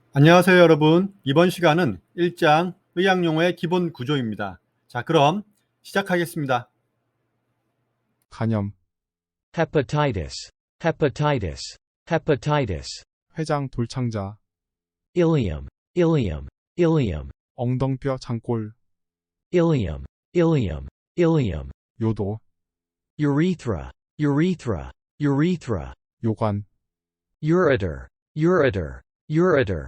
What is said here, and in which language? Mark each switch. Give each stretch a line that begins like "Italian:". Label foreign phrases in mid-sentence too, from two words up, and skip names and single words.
Korean: 안녕하세요, 여러분. 이번 시간은 1장 의학용어의 기본 구조입니다. 자, 그럼 시작하겠습니다. 간염,
English: hepatitis, hepatitis, hepatitis,
Korean: 회장 돌창자,
English: ileum, ileum, ileum,
Korean: 엉덩뼈 장골,
English: ileum, ileum, ileum,
Korean: 요도,
English: urethra, urethra, urethra,
Korean: 요관,
English: ureter, ureter, ureter,